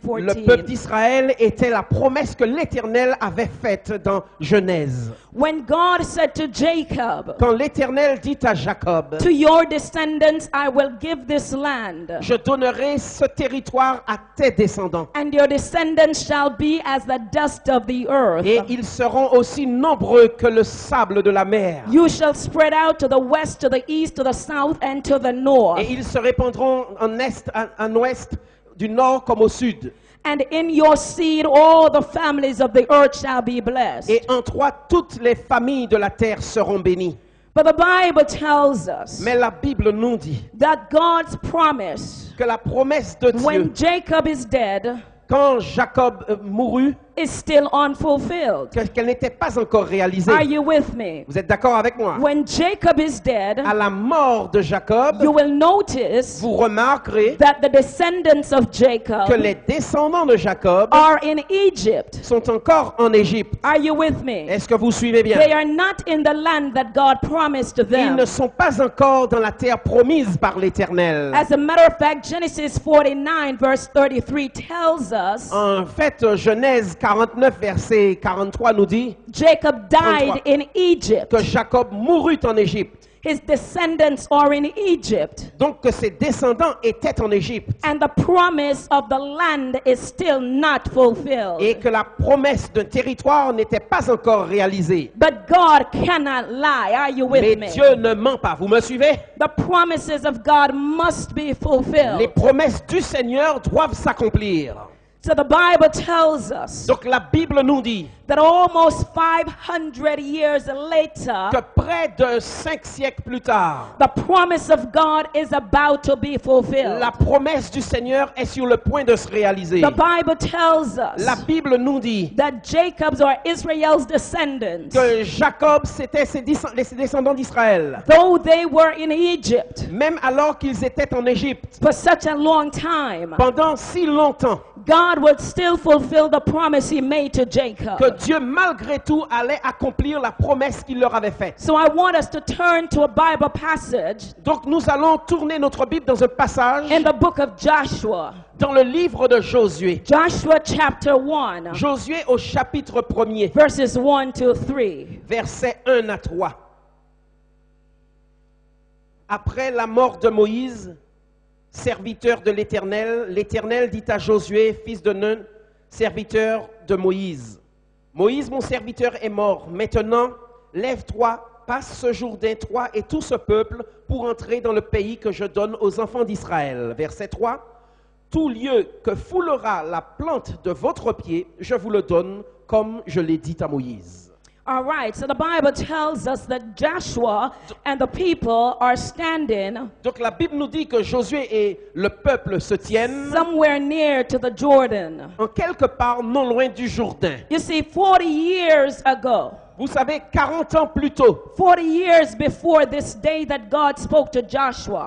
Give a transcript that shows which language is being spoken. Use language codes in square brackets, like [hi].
[fr] Le peuple [en] 14. [fr] d'Israël était la promesse que l'Éternel avait faite dans Genèse. [en] When God said to Jacob, [fr] Quand l'Éternel dit à Jacob, [en] to your descendants I will give this land, [fr] je donnerai ce territoire à tes descendants. [en] and your descendants shall be as the dust of the earth. [fr] Et ils seront aussi nombreux que le sable de la mer. [en] You shall spread out to the west, to the east, to the south, and to the north. [fr] Et ils se répandront en est, en ouest, du nord comme au sud. [en] And in your seed all the families of the earth shall be blessed. [fr] Et en toi, toutes les familles de la terre seront bénies. [en] But the Bible tells us [fr] Mais la Bible nous dit [en] that God's promise, [fr] que la promesse de Dieu, [en] when Jacob is dead, [fr] quand Jacob mourut, [en] is still unfulfilled. [fr] qu'elle n'était pas encore réalisée. [en] Are you with me? [fr] Vous êtes d'accord avec moi? [en] When Jacob is dead, [fr] À la mort de Jacob, [en] you will notice [fr] vous remarquerez [en] that the descendants of Jacob [fr] que les descendants de Jacob [en] are in Egypt. [fr] sont encore en Égypte. [en] Are you with me? [fr] Est-ce que vous suivez bien? [en] They are not in the land that God promised to [fr] Ils [en] them. [fr] ne sont pas encore dans la terre promise par l'Éternel. [en] As a matter of fact, Genesis 49 verse 33 tells us [fr] En fait, Genèse 49, verset 43 nous dit [en] Jacob died [fr] 33. [en] in Egypt. [fr] que Jacob mourut en Égypte. [en] His descendants are in Egypt. [fr] Donc que ses descendants étaient en Égypte. [en] And the promise of the land is still not fulfilled. [fr] Et que la promesse d'un territoire n'était pas encore réalisée. [en] But God cannot lie. Are you with [fr] Mais [en] me? [fr] Dieu ne ment pas. Vous me suivez? [en] The promises of God must be fulfilled. [fr] Les promesses du Seigneur doivent s'accomplir. [en] So the Bible tells us [fr] Donc la Bible nous dit [en] that almost 500 years [fr] que [en] later, [fr] près de 5 siècles plus tard, [en] the promise of God is about to be fulfilled. [fr] la promesse du Seigneur est sur le point de se réaliser. [en] The Bible tells [fr] La [en] us [fr] Bible nous dit [en] that Jacob's or Israel's descendants, [fr] que Jacob, c'était ses descendants d'Israël. [en] though they were in Egypt [fr] Même alors qu'ils étaient en Égypte, [en] for such a long time, [fr] pendant si longtemps, [en] God would still fulfill the promise he made to [fr] que [en] Jacob. [fr] Dieu, malgré tout, allait accomplir la promesse qu'il leur avait faite. [en] So I want us to turn to a Bible passage [fr] Donc nous allons tourner notre Bible dans un passage [en] in the book of Joshua. [fr] dans le livre de Josué. [en] Joshua chapter 1, [fr] Josué au chapitre 1er, [en] verses 1 to 3. [fr] versets 1 à 3. Après la mort de Moïse, serviteur de l'Éternel, l'Éternel dit à Josué, fils de Nun, serviteur de Moïse. Moïse, mon serviteur, est mort. Maintenant, lève-toi, passe ce Jourdain, toi et tout ce peuple, pour entrer dans le pays que je donne aux enfants d'Israël. Verset 3. Tout lieu que foulera la plante de votre pied, je vous le donne, comme je l'ai dit à Moïse. [en] All right, so the Bible tells us that Joshua and the people are standing [fr] Donc la Bible nous dit que Josué et le peuple se tiennent [en] somewhere near to the Jordan. [fr] en quelque part non loin du Jourdain. [en] You see, 40 years ago, [fr] Vous savez, 40 ans plus tôt, [en] 40 years before this day that God spoke to Joshua,